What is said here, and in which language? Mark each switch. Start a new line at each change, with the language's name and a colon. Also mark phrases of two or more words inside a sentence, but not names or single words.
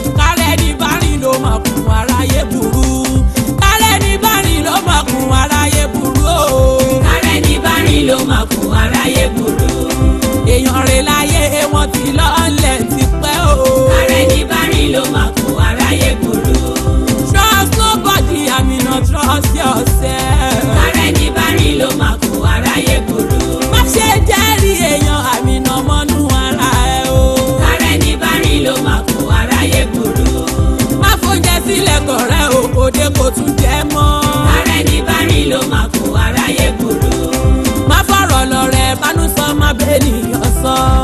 Yoruba: Kárẹ́ ní bá rìn ló máa kún aráyé burú. Kárẹ́ ní bá rìn ló máa kún aráyé burú o. Kárẹ́ ní bá rìn ló máa kún aráyé burú. Èèyàn rẹ̀ láyé wọn ti lọ́lẹ̀ ti pẹ́ o. Kárẹ́ ní bá rìn ló máa kún aráyé burú.
English: Trust nobody, Amina, trust yourself.
Yoruba: Ara ẹni bá rìn ló máa kó aráyé burú. Má ṣe jẹ́rìí èèyàn, Amina, mọ́nú ara ẹ o. Ara ẹni bá rìn ló máa kó aráyé burú. Má fóúnjẹ sílẹ̀ kọ̀rẹ́ o, kò dé kò tún jẹ mọ́. Ara ẹni bá rìn ló máa kó aráyé burú. Má fọ̀rọ̀ lọ rẹ̀ bánú sọ, má bẹ́nìyàn sọ.